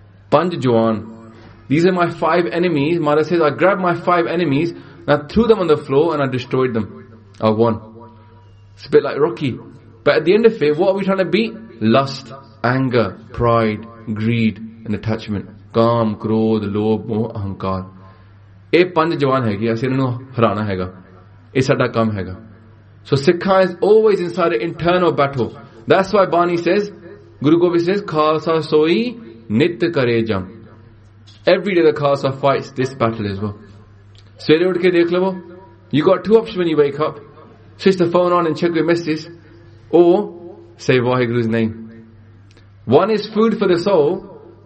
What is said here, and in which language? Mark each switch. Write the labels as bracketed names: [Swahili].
[English] Panj jawan. These are my 5 enemies. Maharaj says, I grabbed my 5 enemies and I threw them on the floor and I destroyed them. I won. It's a bit like Rocky. But at the end of it, what are we trying to beat? Lust, anger, pride, greed, and attachment. [Punjabi] ਕਾਮ, ਕ੍ਰੋਧ, ਲੋਭ, ਮੋਹ, ਅਹੰਕਾਰ. ਏਹ, ਪੰਜ ਜਵਾਨ ਹੈ ਕਿ, ਐਸੇ ਇੰਨੂ ਹਰਾਣਾ ਹੈ ਗਾ. ਏਹ, ਸਾਡਾ ਕੰਮ ਹੈ ਗਾ. [English] So, Sikha is always inside an internal battle. That's why Bani says, Guru Gobind says, [Punjabi] Khalsa soi nit kare jam. [English] Every day the Khalsa fights this battle as well. [Punjabi] Sveri udke dekh lo, [English] you got 2 options when you wake up. Switch the phone on and check your messages. Or say Waheguru's name. One is food for the soul.